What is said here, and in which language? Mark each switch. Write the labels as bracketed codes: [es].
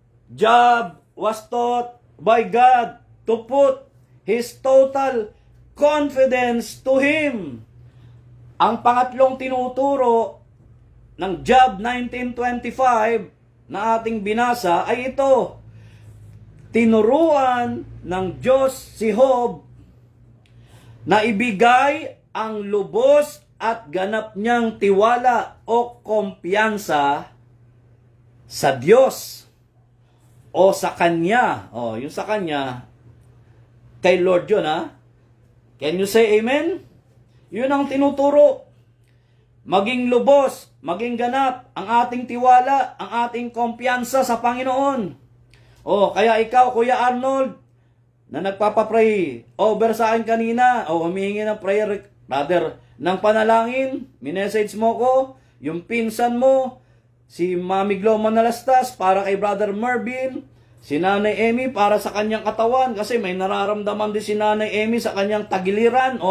[en] Job was taught by God to put his total confidence to Him. [tl] Ang pangatlong tinuturo ng Job 19:25 na ating binasa ay ito. Tinuruan ng Diyos si Job na ibigay ang lubos at ganap niyang tiwala o kumpiyansa sa Diyos o sa Kanya. Yung sa Kanya, kay Lord yun ha. [en] Can you say amen? [tl] Yun ang tinuturo. Maging lubos, maging ganap ang ating tiwala, ang ating kumpiyansa sa Panginoon. Kaya ikaw, Kuya Arnold, na nagpapapray over sa akin kanina, humihingi ng prayer, brother, ng panalangin, minessage mo ko, yung pinsan mo, si Mami Glo Manalastas para kay Brother Mervin, si Nanay Emmy para sa kanyang katawan, kasi may nararamdaman din si Nanay Emmy sa kanyang tagiliran.